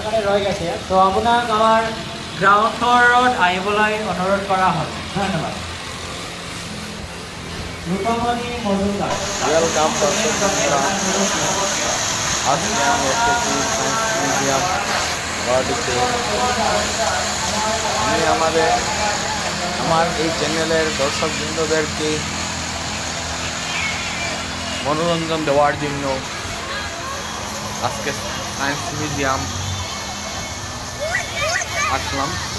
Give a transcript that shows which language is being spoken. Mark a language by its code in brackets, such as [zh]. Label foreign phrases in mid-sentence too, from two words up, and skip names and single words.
[as] ৰৈ গৈছে তো আপোনাক আমাৰ [en] ground floor [as] আহিবলৈ অনুৰোধ কৰা হ'ল ধন্যবাদ রূপমণি মজুমদার [bn] ওয়েলকাম আজকে আমি এসেছি সায়েন্স মিউজিয়াম গুয়াহাটিতে। আমি আমার এই চ্যানেলের দর্শকবৃন্দদেরকে মনোরঞ্জন দেওয়ার জন্য আজকে সায়েন্স মিউজিয়াম আসলাম।